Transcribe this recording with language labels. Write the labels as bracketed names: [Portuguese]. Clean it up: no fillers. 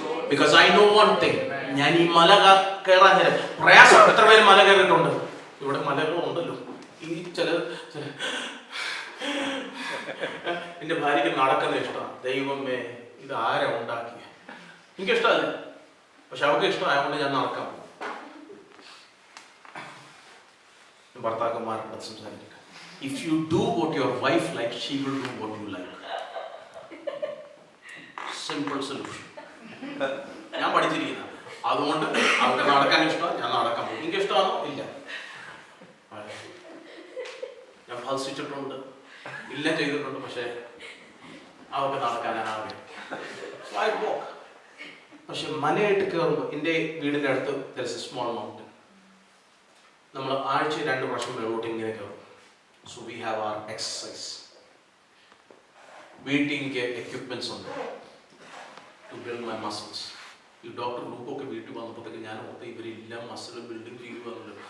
[English] Because I know one thing, [Malayalam] ഞാൻ ഈ മല കയറാൻ നേരം പ്രയാസം. എത്ര പേര് മല കയറിയിട്ടുണ്ട്? ഇവിടെ മലകളുണ്ടല്ലോ. ഈ ചില എന്റെ ഭാര്യയ്ക്ക് നടക്കുന്ന ഇഷ്ടമാണ്. ദൈവമേ ഇത് ആരാ ഉണ്ടാക്കിയ? എനിക്കിഷ്ടമല്ല, പക്ഷെ അവർക്ക് ഇഷ്ടമായതുകൊണ്ട് ഞാൻ നടക്കാം. ഭർത്താക്കന്മാരുടെ സംസാരിക്കുക. [English] If you do what your wife likes, she will do what you like. Simple solution. [Malayalam] ഞാൻ പഠിച്ചിരിക്കുന്ന അതുകൊണ്ട് അവർക്ക് നടക്കാൻ ഇഷ്ടമാണ്, ഞാൻ നടക്കാൻ പോകും. എനിക്ക് ഇഷ്ടമാണോ? ഇല്ല. ഞാൻ ഭസിച്ചിട്ടുണ്ട്, ഇല്ല ചെയ്തിട്ടുണ്ട്, പക്ഷെ അവർക്ക് നടക്കാനാണ്. പക്ഷെ മലയായിട്ട് കയറുമ്പോൾ എൻ്റെ വീടിൻ്റെ അടുത്ത് [English] there is a small mountain. [Malayalam] നമ്മൾ ആഴ്ച 2 പ്രാവശ്യം മേലോട്ട് ഇങ്ങനെ കയറും. [English] So we have our exercise. [Malayalam] വീട്ടിലേക്ക് എക്യുപ്മെന്റ്സ് ഉണ്ട് [English] to build my muscles. [Malayalam] ഈ ഡോക്ടർ ഗ്രൂപ്പൊക്കെ വീട്ടിൽ വന്നപ്പോഴത്തേക്ക് ഞാൻ ഓർത്ത് ഇവരെല്ലാം മസിലും ബിൽഡിംഗ് ചെയ്തു വന്നല്ലോ.